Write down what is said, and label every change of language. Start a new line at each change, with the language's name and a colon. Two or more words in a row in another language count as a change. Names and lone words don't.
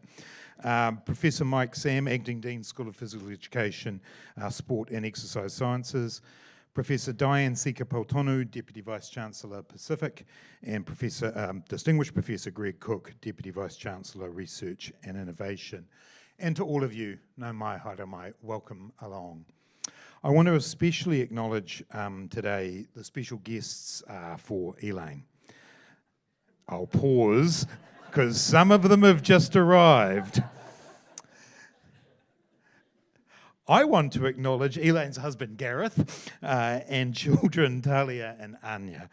English: Professor Mike Sam, Acting Dean, School of Physical Education, Sport and Exercise Sciences. Professor Diane Sika-Pautonu, Deputy Vice-Chancellor Pacific, and Distinguished Professor Greg Cook, Deputy Vice-Chancellor Research and Innovation. And to all of you,
Māori: nau mai, haere mai,
English: welcome along. I want to especially acknowledge today the special guests for Elaine. I'll pause, because some of them have just arrived. I want to acknowledge Elaine's husband Gareth and children Talia and Anya.